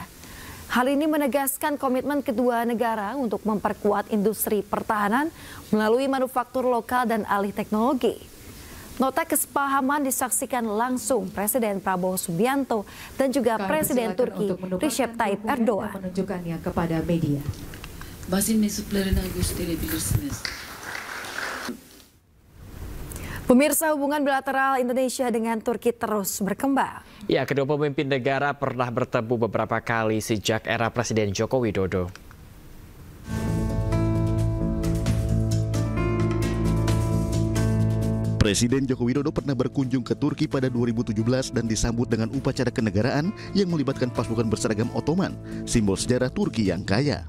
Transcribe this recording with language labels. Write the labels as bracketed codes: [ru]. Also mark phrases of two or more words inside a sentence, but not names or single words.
[id] Hal ini menegaskan komitmen kedua negara untuk memperkuat industri pertahanan melalui manufaktur lokal dan alih teknologi. Nota kesepahaman disaksikan langsung Presiden Prabowo Subianto dan juga Presiden Turki Recep Tayyip Erdogan. Menunjukkannya kepada media. [tr] Basın mensuplarına gösterebilirsiniz. [id] Pemirsa, hubungan bilateral Indonesia dengan Turki terus berkembang. Ya, kedua pemimpin negara pernah bertemu beberapa kali sejak era Presiden Joko Widodo. Presiden Joko Widodo pernah berkunjung ke Turki pada 2017 dan disambut dengan upacara kenegaraan yang melibatkan pasukan berseragam Ottoman, simbol sejarah Turki yang kaya.